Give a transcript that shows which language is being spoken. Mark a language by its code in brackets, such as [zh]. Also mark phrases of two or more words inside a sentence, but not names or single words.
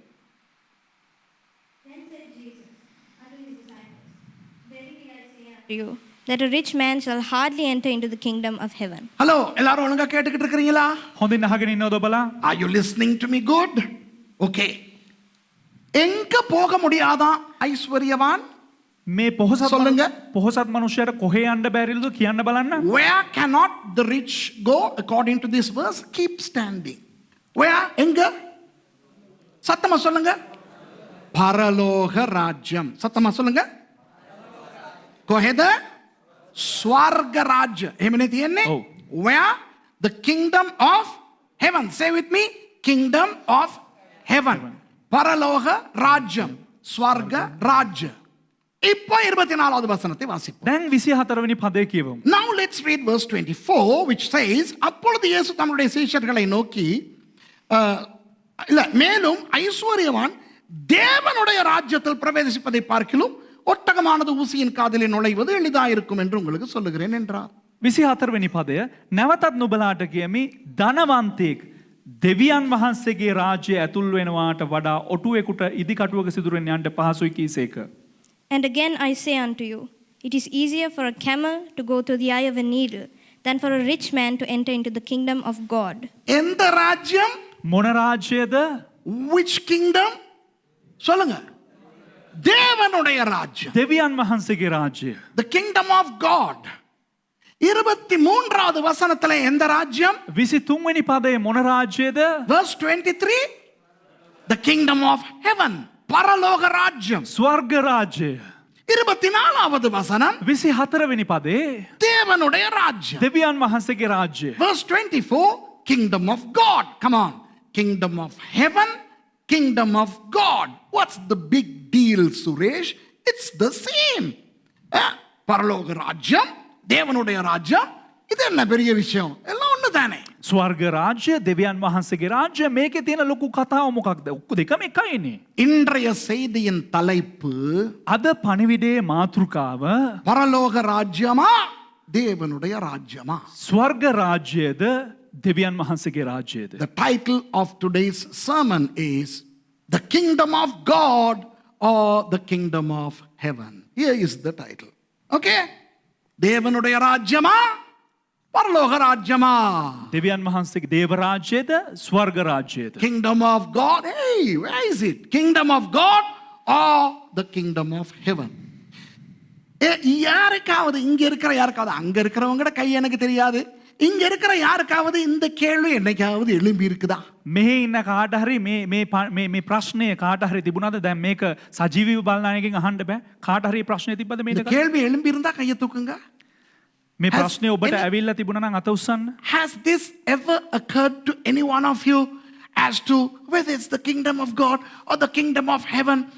[en] You, that a rich man shall hardly enter into the kingdom of heaven. [ta] ஹலோ, எல்லாரும் ஒழுங்கா கேட்டுக்கிட்டு இருக்கீங்களா? [si] හොඳින් අහගෙන ඉන්නවද ඔබලා? [en] Are you listening to me good? [ta] Okay. எங்க போக முடியாதான் ஐஸ்வர்யவான்? [si] මේ [ta] சொல்லுங்க. [si] පොහොසත් මනුෂ්‍යයට කොහේ යන්න බැරිද කියන්න බලන්න. [en] Where cannot the rich go according to this verse? Keep standing. Where? [ta] எங்க? சத்தமா சொல்லுங்க. பரலோக ராஜ்யம். சத்தமா சொல்லுங்க. [si] කොහෙද? ස්වර්ග රාජ්‍ය. එහෙමනේ තියෙන්නේ? ඔව්. [en] Where? The kingdom of heaven. Say with me. Kingdom of heaven. [ta] பரலோக ராஜ்யம். ஸ்வர்க ராஜ்ய. இப்போ 24வது வசனத்தை வாசிப்போம். [si] දැන් 24වෙනි පදේ කියවමු. [en] Now let's read verse 24, which says, [ta] அப்பொழுது இயேசு தம்முடைய சீஷர்களை நோக்கி, இல்ல, மேலும் ஐஸ்வர்யவான் தேவனுடைய ராஜ்யத்தில் பிரவேசிப்பதை பார்க்கிலும் ஒட்டகமானது ஊசியின் காதிலே நுழைவது எளிதாயிருக்கும் என்று உங்களுக்கு சொல்லுகிறேன் என்றார். [si] 24වෙනි පදය, නැවතත් නුඹලාට කියමි, ධනවන්තයෙක් දෙවියන් වහන්සේගේ රාජ්‍යය ඇතුල් වෙනවාට වඩා ඔටුවෙකුට ඉදිකටුවක සිදුරෙන් යන්න පහසුයි කීසේක. [en] And again I say unto you, it is easier for a camel to go through the eye of a needle than for a rich man to enter into the kingdom of God. [ta] எந்த ராஜ்யம்? [si] මොන රාජ්‍යයද? [en] Which kingdom? [ta] சொல்லுங்க. தேவனுடைய ராஜ்யம். [si] දෙවියන් වහන්සේගේ රාජ්‍යය. [en] The kingdom of God. [ta] 23வது வசனத்துல எந்த ராஜ்யம்? [si] 23වෙනි පදයේ මොන රාජ්‍යයද? [en] Verse 23, the kingdom of heaven. [ta] பரலோக ராஜ்யம். [si] ස්වර්ග රාජ්‍යය. [ta] 24வது வசனம் [si] 24වෙනි පදයේ [ta] தேவனுடைய ராஜ்யம். [si] දෙවියන් වහන්සේගේ රාජ්‍යය. [en] Verse 24, kingdom of God. Come on. Kingdom of heaven, kingdom of God. What's the big deal, Suresh? It's the same. [ta] பரலோக ராஜ்யம், தேவனுடைய ராஜ்யம், இது என்ன பெரிய விஷயம்? எல்லாம் ஒண்ணுதானே. [si] ස්වර්ග රාජ්‍ය, දෙවියන් වහන්සේගේ රාජ්‍ය, මේකේ තියෙන ලොකු කතාව මොකක්ද? දෙකම එකයිනේ. [ta] இன்றைய செய்தியின் தலைப்பு [si] අද පණිවිඩයේ මාතෘකාව [ta] பரலோக ராஜ்யமா தேவனுடைய ராஜ்யமா? [si] ස්වර්ග රාජ්‍යයද දෙවියන් වහන්සේගේ රාජ්‍යයද? [en] The title of today's sermon is The Kingdom of God or the Kingdom of Heaven. Here is the title. [ta] Okay? தேவனுடைய ராஜ்யமா பரலோக ராஜ்யமா? [si] දෙවියන් වහන්සේගේ දේව රාජ්‍යයද ස්වර්ග රාජ්‍යයද? [en] Kingdom of God. Hey, where is it? Kingdom of God or the Kingdom of Heaven? [ta] யாருக்காவது இங்க இருக்கிற யாருக்காவது அங்க இருக்கிறவங்கட கை எனக்கு தெரியாது. இங்க இருக்கிற யாருக்காவது இந்த கேள்வி என்னைக்காவது எழும்பி இருக்குதா? [si] මෙහි ඉන්න කාට හරි මේ ප්‍රශ්නය කාට හරි තිබුණාද? දැන් මේක සජීවීව බලන අයගෙන් අහන්න බෑ. කාට හරි ප්‍රශ්නය තිබ්බද [ta] இந்த [si] මේක? [ta] கேள்வி எழும்பி இருந்தா கையை தூக்குங்க. [si] මේ ප්‍රශ්නය ඔබට ඇවිල්ලා තිබුණා නම් අත උස්සන්න. [en] Has this ever occurred to any one of you as to whether it's the kingdom of God or the kingdom of heaven?